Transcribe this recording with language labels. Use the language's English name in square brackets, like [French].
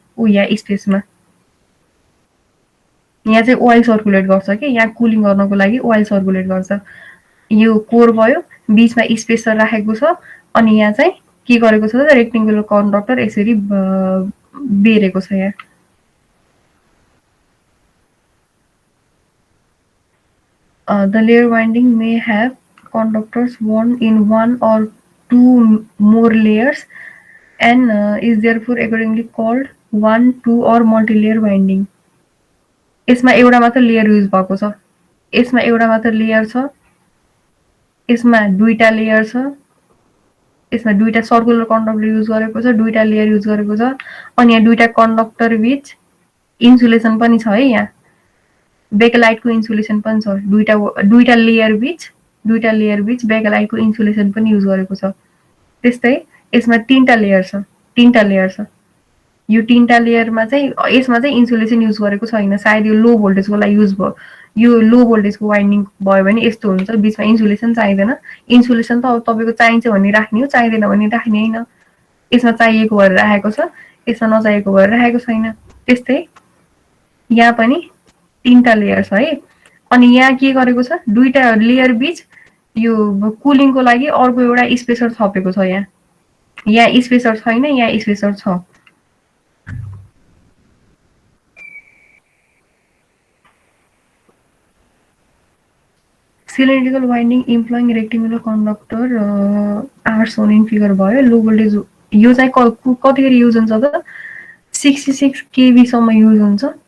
[Nepali] यहाँ स्पेसमा यहाँ चाहिँ ओइल सर्कुलेट गर्छ कि, यहाँ कुलिङ गर्नको लागि ओइल सर्कुलेट गर्छ। यो कोर भयो, बीचमा स्पेसर राखेको छ, अनि यहाँ चाहिँ के गरेको छ त रेक्टेङ्गुलर कन्डक्टर यसरी बेरेको छ यहाँ। [English] The layer winding may have conductors wound in one or two more layers and is therefore accordingly called one, two or multi-layer winding. [Nepali] यसमा एउटा मात्र लेयर युज भएको छ, यसमा एउटा मात्र लेयर छ, यसमा दुईटा लेयर छ, यसमा दुईटा सर्कुलर कन्डक्टर युज गरेको छ, दुईटा लेयर युज गरेको छ, अनि यहाँ दुईटा कन्डक्टर बीच इन्सुलेसन पनि छ है। यहाँ बेकेलाइटको इन्सुलेसन पनि छ, दुईटा लेयर बीच बेकेलाइटको इन्सुलेसन पनि युज गरेको छ। त्यस्तै यसमा तीनटा लेयर छ, यो तीनटा लेयरमा चाहिँ यसमा चाहिँ इन्सुलेसन युज गरेको छैन, सायद यो लो भोल्टेजको लागि युज भयो। यो लो भोल्टेजको वाइन्डिङ भयो भने यस्तो हुन्छ, बीचमा इन्सुलेसन चाहिँदैन। इन्सुलेसन त अब तपाईँको चाहिन्छ भने राख्ने हो, चाहिँदैन भने राख्ने होइन। यसमा चाहिएको भएर राखेको छ, यसमा नचाहिएको भएर राखेको छैन। त्यस्तै यहाँ पनि तीनटा लेयर छ है। अनि यहाँ के गरेको छ, दुईटा लेयर बीच यो कुलिङको लागि अर्को एउटा स्पेसर थपेको छ। यहाँ स्पेसर छैन, यहाँ स्पेसर छ। [English] Cylindrical winding employing rectangular conductor are shown in figure भयो। [Nepali] लो भोल्टेज यो चाहिँ कतिखेर युज हुन्छ त 66 kV सम्म युज हुन्छ।